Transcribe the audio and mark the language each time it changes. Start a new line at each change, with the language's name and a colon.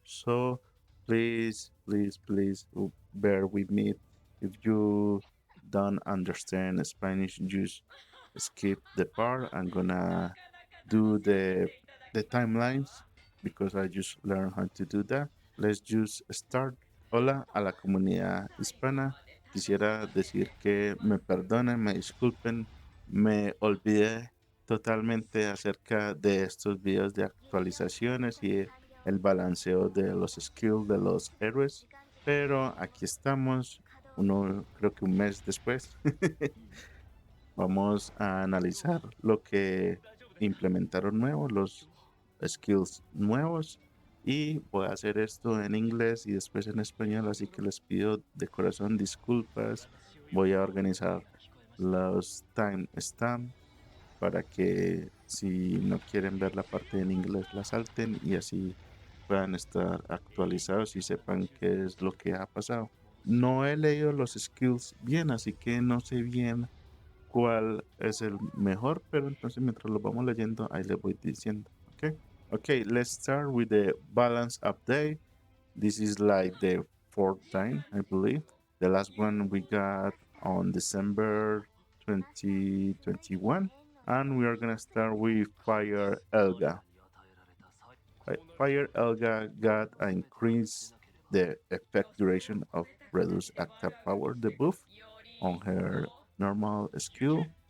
English: So please bear with me. If you don't understand Spanish, just skip the part. I'm gonna do the timelines because I just learned how to do that. Let's just start.
Spanish: Hola a la comunidad hispana. Quisiera decir que me perdonen, me disculpen, me olvidé totalmente acerca de estos videos de actualizaciones y el balanceo de los skills de los héroes. Pero aquí estamos, creo que un mes después. Vamos a analizar lo que implementaron nuevo, los skills nuevos. Y voy a hacer esto en inglés y después en español, así que les pido de corazón disculpas. Voy a organizar los timestamps para que si no quieren ver la parte en inglés la salten y así puedan estar actualizados y sepan qué es lo que ha pasado. No he leído los skills bien, así que no sé bien cuál es el mejor, pero entonces mientras lo vamos leyendo, ahí les voy diciendo, ¿ok?
English: Okay, let's start with the balance update. This is like the fourth time, I believe. The last one we got on December 2021. And we are gonna start with Fire Elga. Fire Elga got an increase the effect duration of reduce attack power debuff on her normal skill.